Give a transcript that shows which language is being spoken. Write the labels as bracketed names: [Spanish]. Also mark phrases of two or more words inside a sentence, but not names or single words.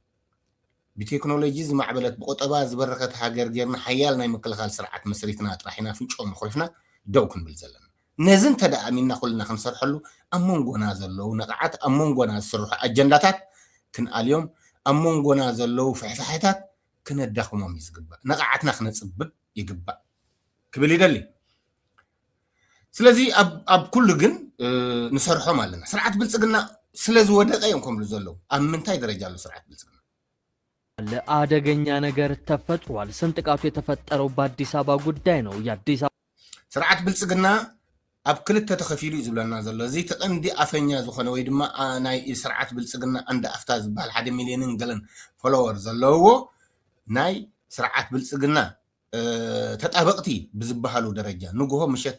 [Tigrinya] ብቴክኖሎጂ ዝማዕበለት ብቁጠባ ዝበረከት ሃገር ጌርና ሓያል ናይ ምክልኻል ስርዓት መስሪትና ጥራሒና ፍንጮ መኽሪፍና ደው ክንብል ዘለና ነዝን ተዳኣሚና ኩልና ክንሰርሐሉ ኣብ መንጎና ዘለው ነቕዓት ኣብ መንጎና ዝስርሑ ኣጀንዳታት ክንኣልዮም ኣብ መንጎና ዘለው ፍሕፍሕታት ክነዳኽሞም ይዝግባእ ነቕዓትና ክነፅብብ ይግባእ ክብል ይደሊ ስለዚ ኣብ ኩሉ ግን ንሰርሖም ኣለና ስርዓት ብልጽግና ስለዝወደቀ እዮም ከምሉ ዘለው ኣብ ምንታይ ደረጃ ኣሎ ስርዓት ብልጽግና [Amharic] ለአደገኛ ነገር ተፈጥሯል ስንጥቃቱ የተፈጠረው በአዲስ አበባ ጉዳይ ነው የአዲስ አበባ [Tigrinya] ስርዓት ብልጽግና ኣብ ክልተ ተኸፊሉ ይዝብለና ዘሎ እዚ ተቐንዲ ኣፈኛ ዝኾነ ወይ ድማ ናይ ስርዓት ብልጽግና አንድ ኣፍታ ዝበሃል 1 ሚልዮንን ገለን ፎሎወር ዘለዎ ናይ ስርዓት ብልጽግና ተጣበቅቲ ብዝበሃሉ ደረጃ ንግሆ ምሸት